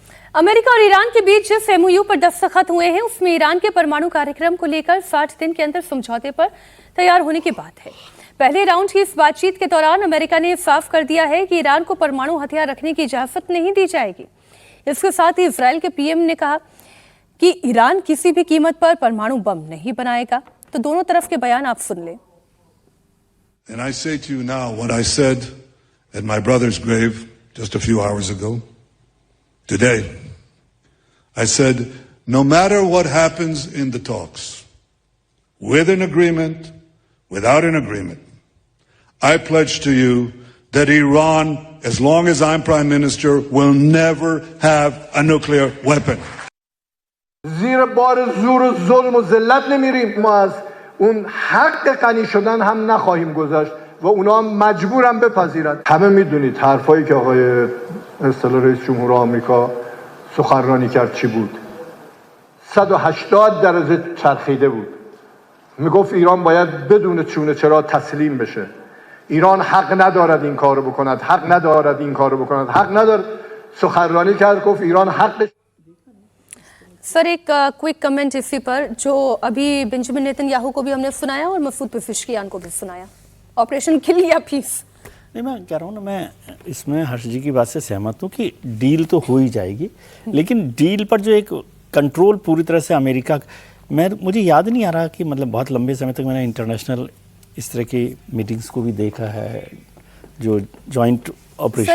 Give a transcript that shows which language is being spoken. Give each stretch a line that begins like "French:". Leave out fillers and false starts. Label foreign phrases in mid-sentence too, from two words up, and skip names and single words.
Hindi: अमेरिका और ईरान के बीच जिस एमओयू पर दस्तखत हुए हैं उसमें ईरान के परमाणु कार्यक्रम को लेकर 60 दिन के अंदर समझौते पर तैयार होने की बात है। पहले राउंड की इस बातचीत के दौरान अमेरिका ने साफ कर दिया है कि ईरान को परमाणु हथियार रखने की इजाजत नहीं दी जाएगी। इसके साथ ही इजरायल के पीएम ने कहा कि ईरान किसी भी कीमत पर परमाणु बम नहीं बनाएगा। तो दोनों तरफ के बयान आप सुन लें।
English: And I say to you now what I said at my brother's grave just a few hours ago. Today, I said, no matter what happens in the talks, with an agreement, without an agreement, I pledge to you that Iran, as long as I'm Prime Minister, will never have a nuclear weapon.
Persian: زیر بار زور و ظلم و ذلت نمیریم. ما از اون حق غنی شدن هم نخواهیم گذاشت و اونا مجبورن بپذیرن. همه میدونید حرفایی که آقای اصطلاح رئیس جمهور آمریکا سخنرانی کرد چی بود. 180 درجه چرخیده بود. میگفت ایران باید بدون چونه چرا تسلیم بشه. ایران حق ندارد این کارو بکند، حق ندارد این کارو بکند، حق ندارد. سخنرانی کرد گفت ایران حقش.
Hindi: सर एक
English: quick comment
Hindi: इसी पर, जो अभी बेंजामिन नेतन्याहू को भी हमने सुनाया और मसूद पेज़ेश्कियान को भी सुनाया, ऑपरेशन किल या पीस। नहीं, मैं कह रहा हूँ ना, मैं इसमें हर्ष जी की बात से सहमत हूँ कि डील तो हो ही जाएगी, लेकिन डील पर जो एक कंट्रोल पूरी तरह से अमेरिका, मुझे याद नहीं आ रहा कि मतलब बहुत लंबे समय तक मैंने इंटरनेशनल इस तरह की मीटिंग्स को भी देखा है, जो
English: joint operation.